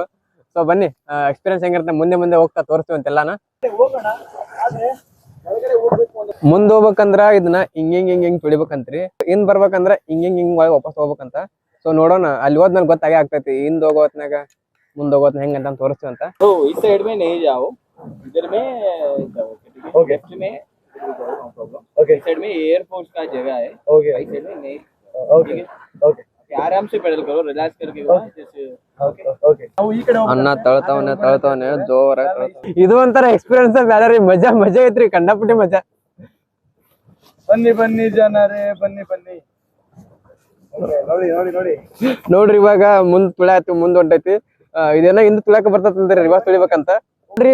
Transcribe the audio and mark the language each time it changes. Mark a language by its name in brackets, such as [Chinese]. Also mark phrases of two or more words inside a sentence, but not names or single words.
[Kannada] ಸೊ ಬನ್ನಿ, ಎಕ್ಸ್ಪೀರಿಯನ್ಸ್ ಹೆಂಗಿರುತ್ತೆ ಮುಂದೆ ಹೋಗ್ತಾ ತೋರಿಸ್ತೀವಿ ಅಂತೆಲ್ಲಾನ. ಮುಂದ್ ಹೋಗ್ಬೇಕಂದ್ರ ಇದನ್ನ ಹಿಂಗ್ ಹಿಂಗ್ ಹಿಂಗ್ ಹಿಂಗ್ ತುಳಿಬೇಕಂತ್ರಿ. ಹಿಂದ್ ಬರ್ಬೇಕಂದ್ರ ಹಿಂಗ್ ಹಿಂಗ್ ಹಿಂಗ್ ವಾಪಸ್ ಹೋಗ್ಬೇಕಂತ. ಸೊ ನೋಡೋಣ, ಅಲ್ಲಿ ಹೋದ್ ನನ್ಗೆ ಗೊತ್ತಾಗೇ ಆಗ್ತೈತಿ ಹಿಂದ್ ಹೋಗೋತ್ನಾಗ ಮುಂದ್ ಹೋಗೋತ್ನ ಹೆಂಗಂತ ತೋರಿಸ್ತೀವಿ ಅಂತ. [Hindi] इस साइड में नहीं जाओ, इधर में जाओ. ओके, लेफ्ट में प्रॉब्लम. ओके, इस साइड में एयरफोर्स का जगह है. ओके, इस साइड में नहीं. ओके ओके आराम से पैडल करो, रिलैक्स करके करो जैसे ओके ओके [Kannada] ನಾವು ಈ ಕಡೆ ಅಣ್ಣ ತಳ್ತಾವನೆ ಜೋರ ಇದು ಒಂಥರ ಎಕ್ಸ್ಪೀರಿಯನ್ಸ್ ಬೇರೆ ರೀ. ಮಜಾ ಐತ್ರಿ, ಕಂಡಪಟ್ಟಿ ಮಜಾ. ಬನ್ನಿ ಬನ್ನಿ ಜನರೇ ಬನ್ನಿ ಬನ್ನಿ. ನೋಡ್ರಿ ಇವಾಗ ಮುಂದ್ ತುಳಿಯಾತಿ, ಮುಂದ್ ಹೊಂಟೈತಿ. ಇದೇನೋ ಹಿಂದ್ ತುಳಿಯಾಕ ಬರ್ತೈತಿ ರಿವರ್ಸ್ ತುಳಿಬೇಕಂತ ನೋಡ್ರಿ.